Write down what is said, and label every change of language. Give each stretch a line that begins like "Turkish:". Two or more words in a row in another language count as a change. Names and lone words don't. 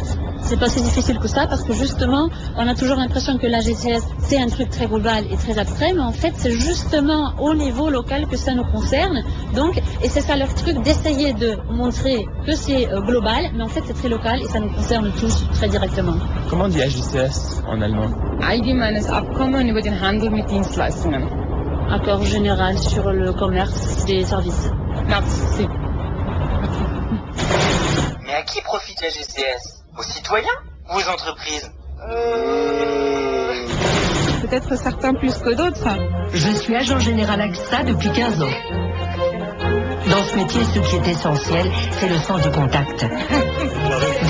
French: C'est pas si difficile que ça parce que justement, on a toujours l'impression que la GCS c'est un truc très global et très abstrait, mais en fait c'est justement au niveau local que ça nous concerne. Donc, et c'est ça leur truc d'essayer de montrer que c'est global, mais en fait c'est très local et ça nous concerne tous très directement. Comment on dit AGCS en allemand?
German: Allgemeines Abkommen über den Handel mit Dienstleistungen.
French: Accord général sur le commerce des services. Merci. Mais à qui profite la GCS? Aux citoyens ou aux entreprises? Peut-être certains plus que d'autres. Je suis agent général AXA depuis 15 ans. Dans ce métier, ce qui est essentiel, c'est le sens du contact.